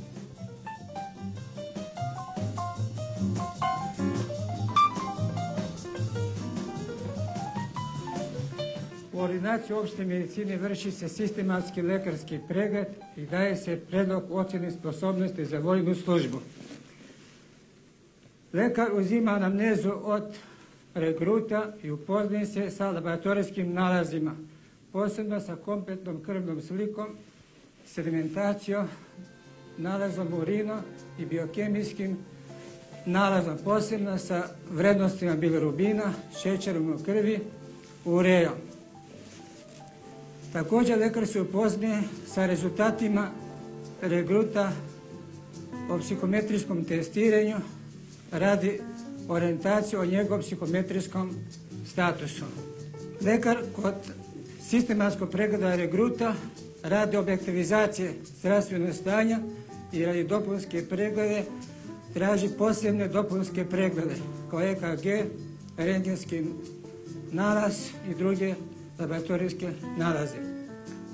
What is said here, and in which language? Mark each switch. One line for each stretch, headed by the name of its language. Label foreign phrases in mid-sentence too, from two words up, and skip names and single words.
Serbian: Во ординација опште медицини врши се систематски лекарски преглед и даje се предлог оцени способности за војну службу. Лекар узима анамнезу од регрута и упознаje се sa лабораториским налазима, посебно sa комплетном крвном сликом, седиментацијом, налазом урина и биокемиским налазом, посебно sa вредностима билирубина, шеќером у крви, урејом. Također lekar se upoznaje sa rezultatima regruta o psihometrijskom testiranju radi orijentacije o njegovom psihometrijskom statusu. Lekar kod sistematskog pregleda regruta radi objektivizacije zdravstvenog stanja i radi dopunske preglede traži posebne dopunske preglede kao EKG, rentgenski nalaz i druge laboratorijske nalaze.